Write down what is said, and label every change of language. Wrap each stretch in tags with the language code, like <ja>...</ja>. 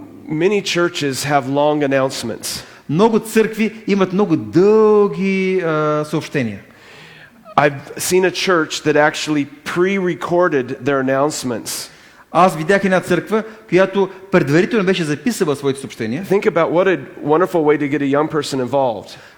<en>Many churches have long announcements.</en> <bg>Много църкви имат много дълги съобщения.</bg> <en>I've seen a church that actually pre-recorded their announcements.</en> <bg>Аз видях една църква, която предварително беше записала своите съобщения.</bg> <en>Think about what a wonderful way to get a young person involved.</en>